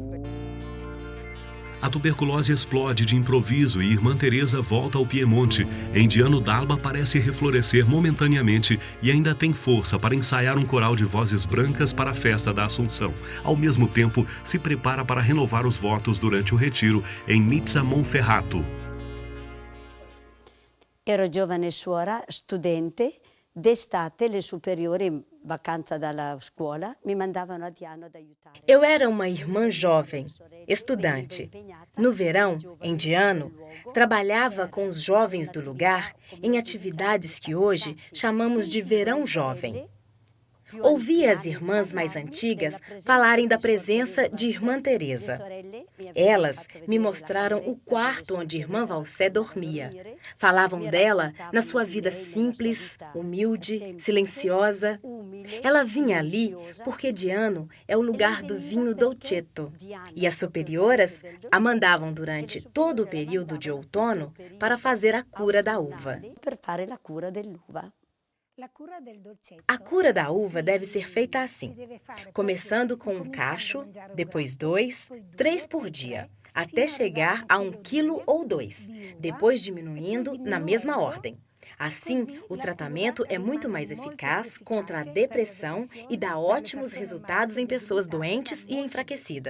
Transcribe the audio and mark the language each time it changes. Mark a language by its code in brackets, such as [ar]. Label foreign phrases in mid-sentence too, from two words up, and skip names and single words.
[pt] A tuberculose explode de improviso e Irmã Teresa volta ao Piemonte. Em Diano d'Alba parece reflorescer momentaneamente e ainda tem força para ensaiar um coral de vozes brancas para a festa da Assunção. Ao mesmo tempo, se prepara para renovar os votos durante o retiro em Nizza Monferrato. [it] Ero giovane suora, studente, d'estate le superiori in vacanza dalla scuola mi mandavano a Diano ad aiutare. [pt] Eu era uma irmã jovem, estudante. No verão, em Diano, trabalhava com os jovens do lugar em atividades que hoje chamamos de verão jovem. Ouvi as irmãs mais antigas falarem da presença de Irmã Teresa. Elas me mostraram o quarto onde Irmã Valsé dormia. Falavam dela na sua vida simples, humilde, silenciosa. Ela vinha ali porque Diano é o lugar do vinho dolcetto, e as superioras a mandavam durante todo o período de outono para fazer a cura da uva. [it] Per fare la cura dell'uva. [pt] A cura da uva deve ser feita assim, começando com um cacho, depois 2, 3 por dia, até chegar a 1 quilo ou 2, depois diminuindo na mesma ordem. Assim, o tratamento é muito mais eficaz contra a depressão e dá ótimos resultados em pessoas doentes e enfraquecidas.